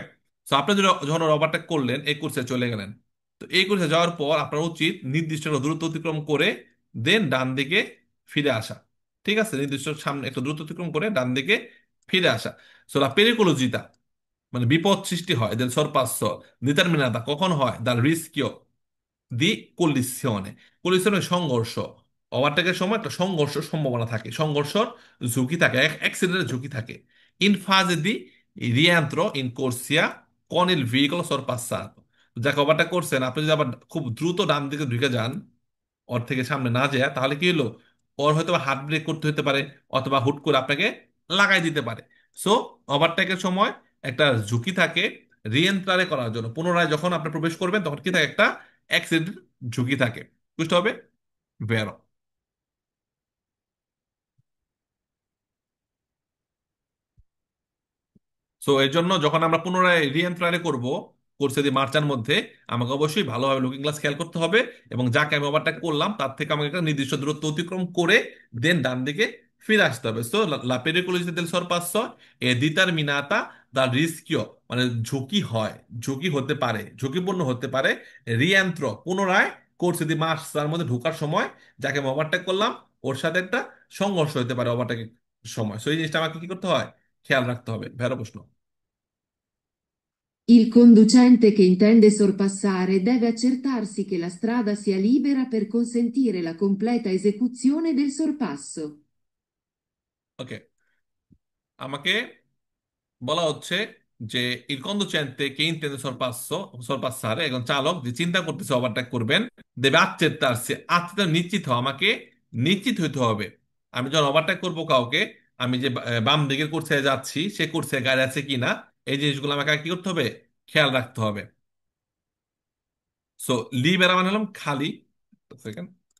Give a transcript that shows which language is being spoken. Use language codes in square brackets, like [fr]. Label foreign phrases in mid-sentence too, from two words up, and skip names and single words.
[bn] তো আপনি যখন ওভারটেক করলেন, এই কোর্সে চলে গেলেন। তো এই কোর্সে যাওয়ার পর আপনার উচিত নির্দিষ্ট একটা দূরত্ব অতিক্রম করে দেন ডান দিকে ফিরে আসা। ঠিক আছে, নির্দিষ্ট সামনে একটা দূরত্ব অতিক্রম করে ডান দিকে ফিরে আসা। সোলা পেরিকুলোজিতা, মানে বিপদ সৃষ্টি হয় [it] del sorpasso determinata [bn] কখন হয়, [it] dal rischio di collisione, [bn] কলিশনের সংঘর্ষ। ওভারটেকের সময় একটা সংঘর্ষ সম্ভাবনা থাকে, সংঘর্ষর ঝুঁকি থাকে, অ্যাক্সিডেন্টের ঝুঁকি থাকে। [it] in fase di rientro in corsia con il veicolo sorpassato, [bn] যাকে ওভারটেক করছেন, আপনি যদি আবার খুব দ্রুত ডান দিকে ঢুকে যান, ওর থেকে সামনে না যায়, তাহলে কি হলো, ওর হয়তো হার্ট ব্রেক করতে হতে পারে, অথবা হুট করে আপনাকে লাগাই দিতে পারে। সো ওভারটেকের সময় একটা ঝুঁকি থাকে রিএন্ট্রারে করার জন্য, পুনরায় যখন আপনি প্রবেশ করবেন তখন কি থাকে, একটা অ্যাক্সিডেন্ট ঝুঁকি থাকে। বুঝতে হবে? বেরো। সো এর জন্য যখন আমরা পুনরায় রিএন্ট্রারে করব কোর্সে দিয়ে মার্চার মধ্যে, আমাকে অবশ্যই ভালোভাবে লুকিং গ্লাস খেয়াল করতে হবে, এবং যাকে আমি ওভারটেক করলাম তার থেকে আমাকে একটা নির্দিষ্ট দূরত্ব অতিক্রম করে দেন ডান দিকে ফিরে আসতে হবে। [it] সো লা pericolosità del sorpasso è determinata dal rischio, [bn] মানে ঝুঁকি হয়, ঝুঁকি হতে পারে, ঝুঁকিপূর্ণ হতে পারে রিএন্ট্রো, পুনরায় কোর্সে দিয়ে মার্চার মধ্যে ঢোকার সময় যাকে আমি ওভারটেক করলাম ওর সাথে একটা সংঘর্ষ হতে পারে ওভারটেকের সময়। সো এই জিনিসটা আমাকে কি করতে হয়, খেয়াল রাখতে হবে। ভেরো প্রশ্ন। [it] Il conducente che intende sorpassare deve accertarsi che la strada sia libera per consentire la completa esecuzione del sorpasso. [bn] ওকে, আমাকে বলা হচ্ছে যে [it] il conducente che intende sorpassare, [bn] একজন চালক যে চিন্তা করতেছে ওভারটেক করবেন, [it] deve accertarsi, [bn] আচ্ছেত্তার নিশ্চিত হওয়া, আমাকে নিশ্চিত হইতে হবে। আমি যখন ওভারটেক করব কাউকে, আমি যে বাম দিকের কোর্সে যাচ্ছি সে কোর্সে গাড়ি আছে কিনা, এই জিনিসগুলো আমাকে আগে কি করতে হবে, খেয়াল রাখতে হবে। সো লিবেরা মানে হলাম খালি। সেকেন্ড।